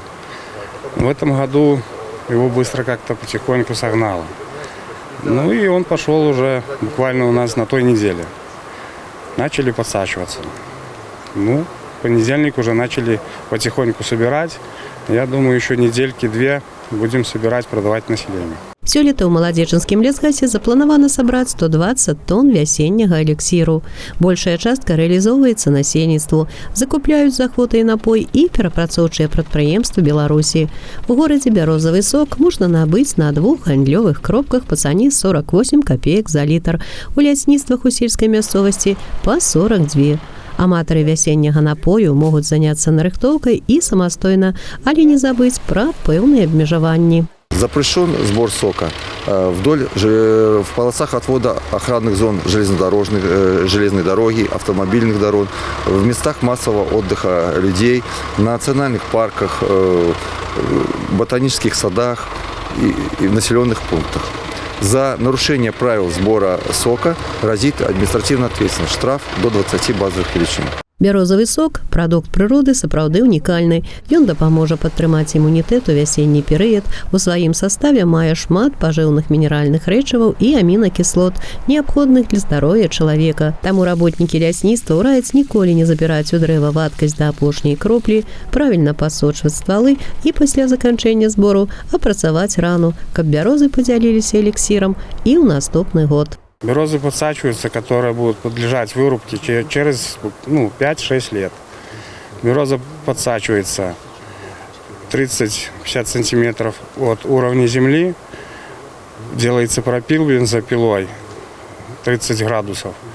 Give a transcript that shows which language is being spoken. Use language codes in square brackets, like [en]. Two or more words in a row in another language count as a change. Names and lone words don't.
[ru] В этом году его быстро как-то потихоньку согнало. Ну и он пошел уже буквально у нас на той неделе. Начали подсачиваться. Ну, в понедельник уже начали потихоньку собирать. Я думаю, еще недельки-две будем собирать, продавать населению. [be] Сёлета ў маладзечанскім лясгасе запланавана сабраць 120 тонн вясенняга эліксіру. Большая частка рэалізоўваецца насельніцтву, закупляюць з ахвотай напой і перапрацоўчыя прадпрыемствы Беларусі. У горадзе бярозавы сок можна набыць на 2 гандлёвых кропках па цане 48 копеек за літр. У лясніцтвах у сельскай мясцовасці па 42. Аматары вясенняга напою могуць заняцца нарыхтоўкай і самастойна, але не забыць пра пэўныя абмежаванні. [ru] Запрещен сбор сока в полосах отвода охранных зон железной дороги, автомобильных дорог, в местах массового отдыха людей, на национальных парках, ботанических садах и в населенных пунктах. За нарушение правил сбора сока грозит административная ответственность, штраф до 20 базовых величин. [be] Бярозавы сок – прадукт прыроды сапраўды унікальны. Ён дапаможа падтрымаць імунітэт у вясенні перыяд. У сваім саставе мае шмат пажыўных мінеральных рэчываў і амінакіслот, неабходных для здароўя чалавека. Таму работнікі лясніцтва раяць ніколі не забіраць у дрэва вадкасць да апошняй кроплі, правільна пасочваць ствалы і пасля заканчэння збору апрацаваць рану, каб бярозы падзяліліся эліксірам і ў наступны год. [ru] Березы подсачиваются, которые будут подлежать вырубке через 5-6 лет. Береза подсачивается 30-50 сантиметров от уровня земли. Делается пропил бензопилой 30 градусов.